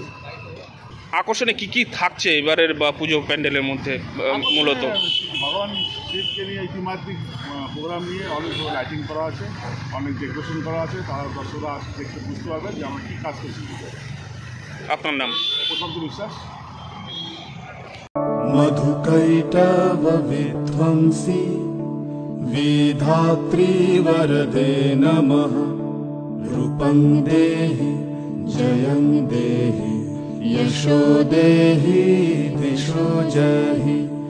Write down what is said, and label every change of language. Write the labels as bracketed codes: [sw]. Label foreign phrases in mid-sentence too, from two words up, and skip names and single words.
[bn] আকর্ষণে কি কি থাকছে এবারের বা পুজো প্যান্ডেলের মধ্যে? মূলত ভগবান শিবকে নিয়ে এই ত্রিমাত্রিক প্রোগ্রাম নিয়ে অনেক লাইটিং করা আছে, অনেক ডেকোরেশন করা আছে। তারা দর্শকরা দেখতে বুঝতে পারবেন যে আমরা কী কাজ করছি। আপনার নাম? প্রশান্ত বিশ্বাস। [sa] मधुकैटव विध्वंसी विधात्री वरदे नमः रूपं देहि जयं देहि यशो देहि दिशो जहि